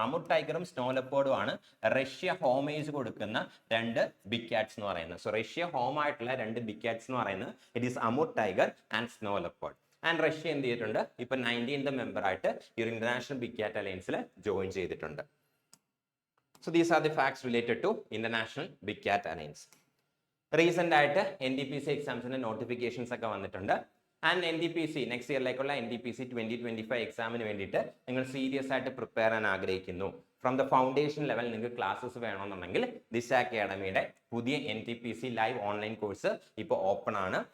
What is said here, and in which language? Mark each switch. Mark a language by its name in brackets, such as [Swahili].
[Malayalam] Amur ടൈഗറും snow ലെപ്പേർഡും ആണ് Russia homage കൊടുക്കുന്ന 2 big Katz എന്ന് പറയുന്നത്. സോ റഷ്യ ഹോം ആയിട്ടുള്ള 2 ബിഗ് കാറ്റ്സ് എന്ന് പറയുന്നത് [English] It is Amur tiger and snow leopard. [Malayalam] And Russia എന്ത് ചെയ്തിട്ടുണ്ട്? ഇപ്പൊ 19th മെമ്പർ ആയിട്ട് ഈ ഒരു ഇന്റർനാഷണൽ ബിഗ് കാറ്റ് അലയൻസിൽ ജോയിൻ ചെയ്തിട്ടുണ്ട്. [English] So these are the facts related to International Big Cat Alliance. [Malayalam] Recent ആയിട്ട് NDPC എക്സാംസിന്റെ നോട്ടിഫിക്കേഷൻസ് ഒക്കെ വന്നിട്ടുണ്ട്. ആൻഡ് NDPC നെക്സ്റ്റ് ഇയറിലേക്കുള്ള NDPC 2025 എക്സാമിന് വേണ്ടിയിട്ട് നിങ്ങൾ സീരിയസ് ആയിട്ട് പ്രിപ്പയർ ചെയ്യാൻ ആഗ്രഹിക്കുന്നു. [English] from the foundation level [Malayalam] നിങ്ങൾക്ക് ക്ലാസ്സസ് വേണമെന്നുണ്ടെങ്കിൽ ദിശ അക്കാഡമിയുടെ പുതിയ NTPC ലൈവ് ഓൺലൈൻ കോഴ്സ് ഇപ്പോൾ ഓപ്പൺ ആണ്.